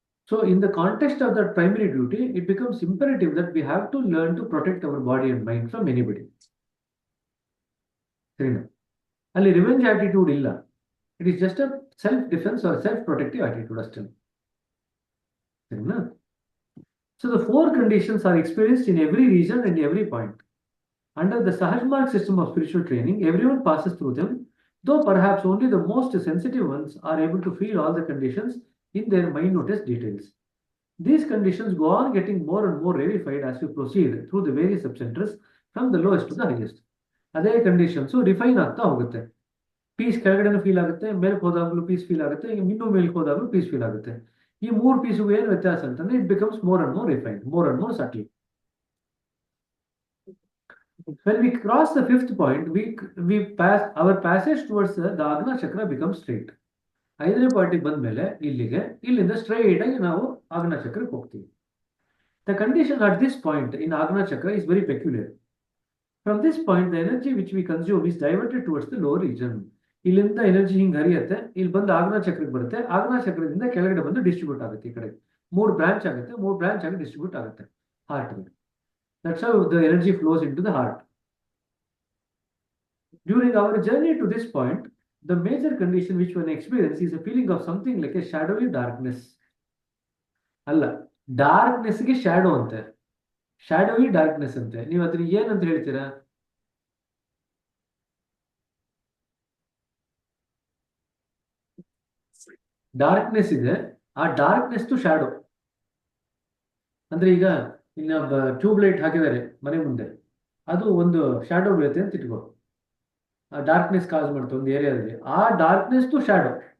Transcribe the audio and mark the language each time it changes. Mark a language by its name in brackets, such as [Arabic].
[English] So in the context of that primary duty, it becomes imperative that we have to learn to protect our body and mind from anybody. [Kannada] ಸರಿನಾ? ಅಲ್ಲಿ revenge attitude ಇಲ್ಲ. [English] It is just a self defence or self protective attitude ಅಷ್ಟೇ. [Kannada] ಸರಿನಾ? [English] So the four conditions are experienced in every region and every point. Under the Sahajmarg system of spiritual training, everyone passes through them, though perhaps only the most sensitive ones are able to feel all the conditions in their minutest details. These conditions go on getting more and more rarefied as we proceed through the various subcenters from the lowest to the highest. [Kannada] ಅದೇ conditions refine ಆಗ್ತಾ ಹೋಗುತ್ತೆ. Piece ಕೆಳಗಡೆನೂ feel ಆಗುತ್ತೆ, ಮೇಲ್ಕ್ ಹೋದಾಗಲೂ piece feel ಆಗುತ್ತೆ, ಇನ್ನೂ ಮೇಲ್ಕ್ ಹೋದಾಗಲೂ piece feel ಆಗುತ್ತೆ. ಈ ಮೂರು ಪೀಸ್ಗೂ ಏನು ವ್ಯತ್ಯಾಸ ಅಂತಂದ್ರೆ [English] It becomes more and more refined, more and more subtle. When we cross the fifth point, we pass our passage towards the Agna Chakra becomes straight. [Kannada] 5ನೇ ಪಾಯಿಂಟಿಗೆ ಬಂದ್ಮೇಲೆ ಇಲ್ಲಿಂದ ಸ್ಟ್ರೈಟ್ ಆಗಿ ನಾವು ಆಗ್ನ ಚಕ್ರಕ್ಕೆ ಹೋಗ್ತೀವಿ. [English] The condition at this point in Agna Chakra is very peculiar. From this point, the energy which we consume is diverted towards the lower region. [Kannada] ಇಲ್ಲಿಂದ energy ಹಿಂಗೆ ಹರಿಯುತ್ತೆ, ಇಲ್ಲಿ ಬಂದು ಆಗ್ನ ಚಕ್ರಕ್ಕೆ ಬರುತ್ತೆ, ಆಗ್ನ ಚಕ್ರದಿಂದ ಕೆಳಗಡೆ ಬಂದು ಡಿಸ್ಟ್ರಿಬ್ಯೂಟ್ ಆಗುತ್ತೆ. ಈ ಕಡೆ 3 ಬ್ರಾಂಚ್ ಆಗುತ್ತೆ, 3 ಬ್ರಾಂಚ್ ಆಗಿ ಡಿಸ್ಟ್ರಿಬ್ಯೂಟ್ ಆಗುತ್ತೆ ಹಾರ್ಟ್ಗೆ. [English] That's how the energy flows into the heart. During our journey to this point, the major condition which one experiences is a feeling of something like a shadowy darkness. [Kannada] ಅಲ್ಲ, ಡಾರ್ಕ್ನೆಸ್ಗೆ shadow ಅಂತೆ, ಶಾಡೋವಿ darkness ಅಂತೆ. ನೀವು ಅದ್ರ ಏನಂತ ಹೇಳ್ತೀರಾ? Darkness ಇದೆ, ಆ darkness to shadow. ಅಂದ್ರೆ ಈಗ ಟ್ಯೂಬ್ ಲೈಟ್ ಹಾಕಿದ್ದಾರೆ ಮನೆ ಮುಂದೆ, ಅದು ಒಂದು ಶ್ಯಾಡೋ ಬೀಳುತ್ತೆ ಅಂತ ಇಟ್ಕೋ, ಆ ಡಾರ್ಕ್ನೆಸ್ ಕಾಸ್ ಮಾಡುತ್ತೆ ಒಂದು ಏರಿಯಾದಲ್ಲಿ, ಆ ಡಾರ್ಕ್ನೆಸ್ ಟು ಶ್ಯಾಡೋ